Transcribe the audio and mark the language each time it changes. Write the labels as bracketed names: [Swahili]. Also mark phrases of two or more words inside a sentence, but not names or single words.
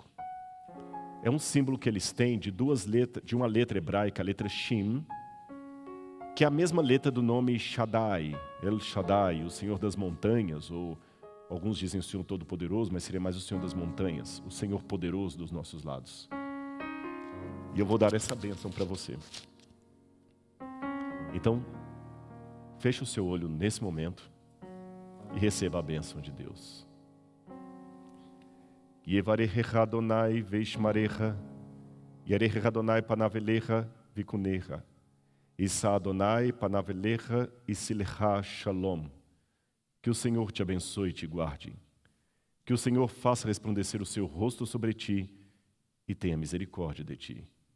[Portuguese] É um símbolo que eles têm de duas letras, de uma letra hebraica, a letra Shin, que é a mesma letra do nome Shaddai, El Shaddai, o Senhor das montanhas, ou alguns dizem o Senhor Todo-Poderoso, mas seria mais o Senhor das montanhas, o Senhor poderoso dos nossos lados. E eu vou dar essa bênção para você. Então, feche o seu olho nesse momento e receba a bênção de Deus. [Hebrew] יְבָרֶכְךָ אֲדֹנָי וְיִשְׁמְרֶךָ, יָאֵר אֲדֹנָי פָּנָיו אֵלֶיךָ וִיחֻנֶּךָּ, יִשָּׂא אֲדֹנָי פָּנָיו אֵלֶיךָ וְיָשֵׂם לְךָ שָׁלוֹם. [Portuguese] Que o Senhor te abençoe e te guarde. Que o Senhor faça resplandecer o seu rosto sobre ti e tenha misericórdia de ti.